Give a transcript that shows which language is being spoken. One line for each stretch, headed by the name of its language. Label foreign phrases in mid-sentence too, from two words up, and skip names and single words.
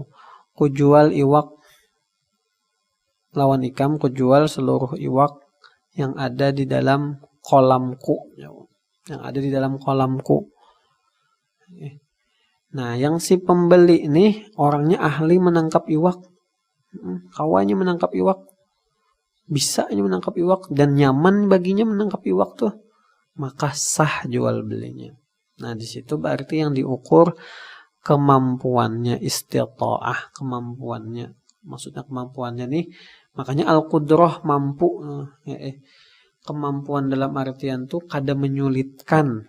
Banjar: Ku jual iwak lawan ikam,
Indonesian: ku jual seluruh iwak yang ada di dalam kolamku. Yang ada di dalam kolamku. Nah, yang si pembeli ini orangnya ahli menangkap iwak. Kawannya menangkap iwak. Bisanya menangkap iwak dan nyaman baginya menangkap iwak tuh. Maka sah jual belinya. Nah, di situ berarti yang diukur kemampuannya, istita'ah, kemampuannya. Maksudnya kemampuannya nih, makanya al-qudrah mampu. Kemampuan dalam artian tuh kada menyulitkan.